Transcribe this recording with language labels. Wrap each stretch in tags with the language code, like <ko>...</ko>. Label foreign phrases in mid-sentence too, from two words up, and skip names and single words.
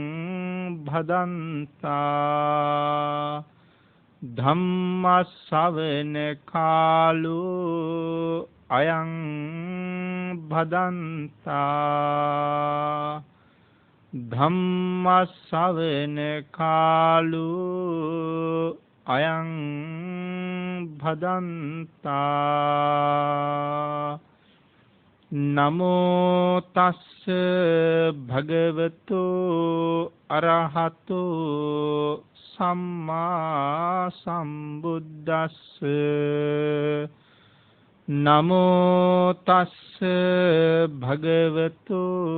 <pi>භදන්තා ධම්ම ශ්‍රවණ කාලෝ අයං භදන්තා ධම්ම ශ්‍රවණ කාලෝ අයං භදන්තා නමෝ තස්ස භගවතු අරහතෝ සම්මා සම්බුද්දස්ස නමෝ තස්ස භගවතු</pi>